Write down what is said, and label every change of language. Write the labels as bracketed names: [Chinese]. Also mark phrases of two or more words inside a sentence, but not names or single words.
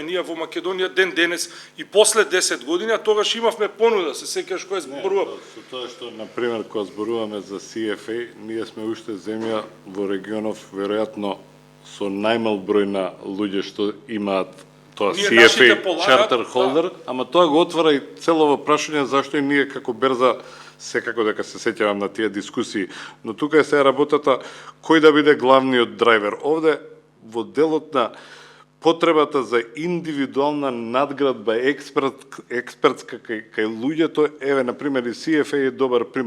[Macedonian] Ние во Македонија ден денес и после 10 години, а тогаш имавме понуда, се сеќаш кој зборува. Со тоа што на пример кога зборуваме за CFA, ние сме уште земја во регионов веројатно со најмал број на луѓе што имаат тоа [English] CFA charter holder, [Macedonian] ама тоа го отвара и целово прашање зашто и ние како берза секако дека се сеќавам на тие дискусии, но тука е сега работата кој да биде главниот драйвер. Овде во делот на потребата за индивидуална надградба експертска кај луѓето, еве на пример и CFA е добар пример.